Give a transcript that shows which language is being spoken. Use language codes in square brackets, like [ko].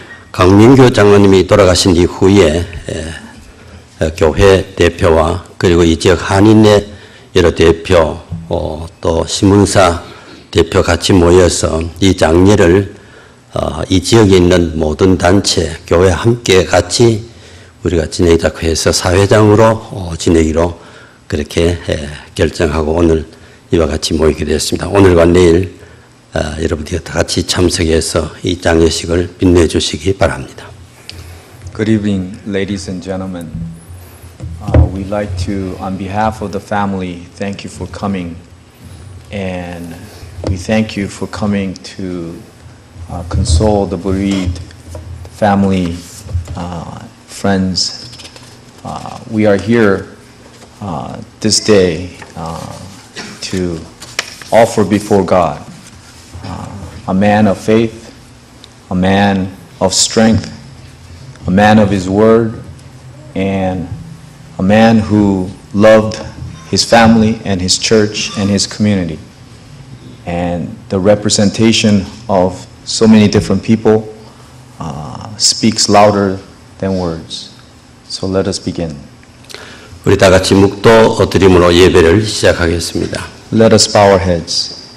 [ko] 강민규 장로님이 돌아가신 이후에 교회 대표와 그리고 이 지역 한인의 여러 대표 또 신문사 대표 같이 모여서 이 장례를 이 지역에 있는 모든 단체, 교회 함께 같이 우리가 지내자고 해서 사회장으로 지내기로 그렇게 결정하고 오늘 이와 같이 모이게 되었습니다. 오늘과 내일 여러분들이 다 같이 참석해서 이 장례식을 빛내주시기 바랍니다. [en] Good evening, ladies and gentlemen. We'd like to, on behalf of the family, thank you for coming. And we thank you for coming to console the bereaved family, friends. We are here this day to offer before God a man of faith, a man of strength, a man of his word, and a man who loved his family and his church and his community. And the representation of so many different people speaks louder than words. So let us begin. [ko] 우리 다 같이 묵도 드림으로 예배를 시작하겠습니다. [en] Let us bow our heads.